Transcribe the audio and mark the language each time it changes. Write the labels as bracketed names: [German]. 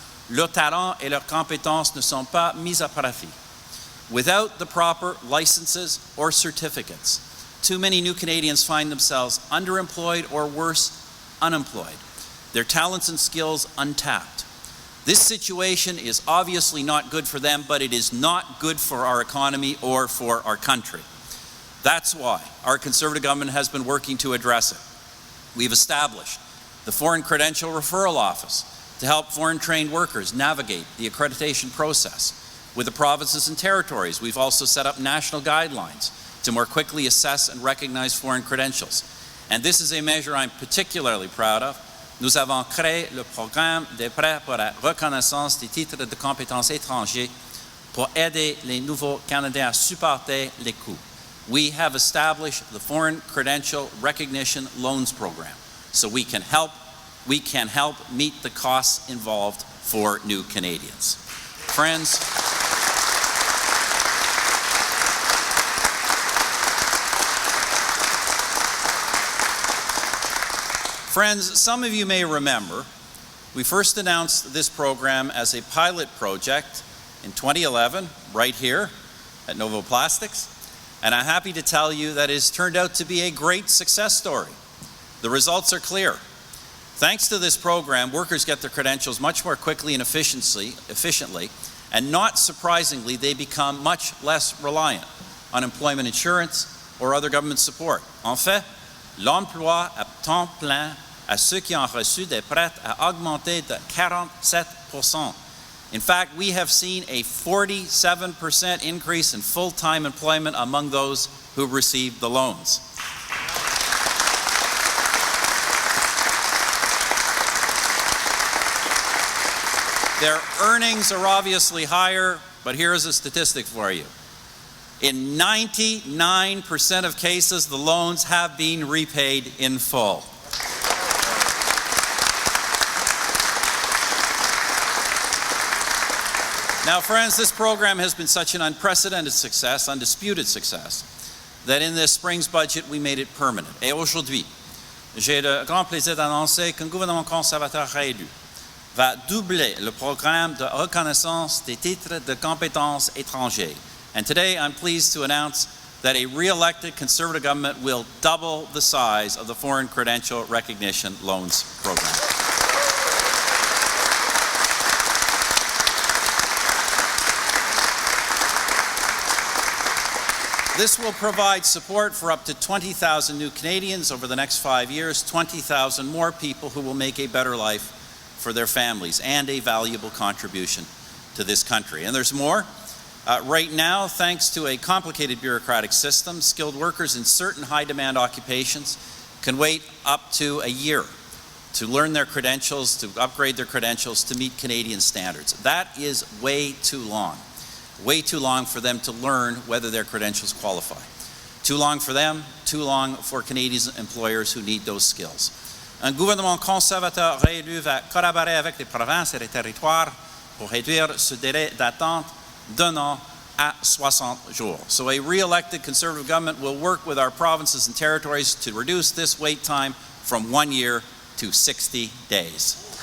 [French] Leurs talents et leurs compétences ne sont pas mis à profit. [English] Without the proper licenses or certificates, too many new Canadians find themselves underemployed or worse, unemployed. Their talents and skills untapped. This situation is obviously not good for them, but it is not good for our economy or for our country. That's why our Conservative government has been working to address it. We've established the Foreign Credential Referral Office to help foreign-trained workers navigate the accreditation process. With the provinces and territories, we've also set up national guidelines to more quickly assess and recognize foreign credentials. And this is a measure I'm particularly proud of. [French] Nous avons créé le programme des prêts pour la reconnaissance des titres de compétences étrangers pour aider les nouveaux Canadiens à supporter les coûts. [English] We have established the Foreign Credential Recognition Loans Program so we can help meet the costs involved for new Canadians. Friends, some of you may remember we first announced this program as a pilot project in 2011, right here at Novo Plastics. And I'm happy to tell you that it has turned out to be a great success story. The results are clear. Thanks to this program, workers get their credentials much more quickly and efficiently, and not surprisingly, they become much less reliant on employment insurance or other government support. [French] En fait, l'emploi à temps plein à ceux qui ont reçu des prêts a augmenté de 47%. [English] In fact, we have seen a 47% increase in full-time employment among those who received the loans. Their earnings are obviously higher, but here's a statistic for you. In 99% of cases, the loans have been repaid in full. Now, friends, this program has been such an unprecedented success, undisputed success, that in this spring's budget, we made it permanent. [French] Et aujourd'hui, j'ai le grand plaisir d'annoncer qu'un gouvernement conservateur réélu va doubler le programme de reconnaissance des titres de compétences étrangers. [English] And today I'm pleased to announce that a re-elected Conservative government will double the size of the Foreign Credential Recognition Loans Program. This will provide support for up to 20,000 new Canadians over the next 5 years, 20,000 more people who will make a better life for their families and a valuable contribution to this country. And there's more. Right now, thanks to a complicated bureaucratic system, skilled workers in certain high-demand occupations can wait up to a year to learn their credentials, to upgrade their credentials, to meet Canadian standards. That is way too long for them to learn whether their credentials qualify. Too long for them, too long for Canadian employers who need those skills. [French] Un gouvernement conservateur réélu va collaborer avec les provinces et les territoires pour réduire ce délai d'attente d'un an à 60 jours. [English] So a re-elected Conservative government will work with our provinces and territories to reduce this wait time from 1 year to 60 days.